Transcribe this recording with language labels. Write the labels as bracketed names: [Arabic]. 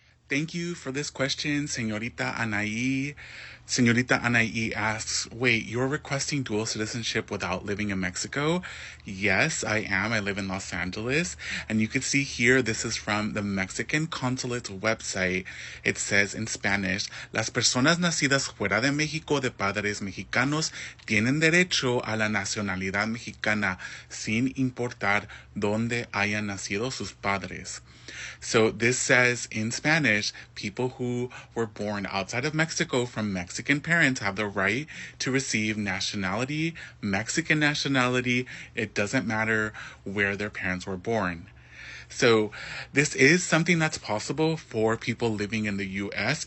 [English] Thank you for this question, Señorita Anaí. Señorita Anaí asks, wait, you're requesting dual citizenship without living in Mexico? Yes, I am. I live in Los Angeles. And you can see here, this is from the Mexican Consulate's website. It says in Spanish, [Spanish] las personas nacidas fuera de México de padres mexicanos tienen derecho a la nacionalidad mexicana sin importar dónde hayan nacido sus padres. [English] So this says in Spanish, people who were born outside of Mexico from Mexican parents have the right to receive nationality, Mexican nationality. It doesn't matter where their parents were born. So this is something that's possible for people living in the U.S.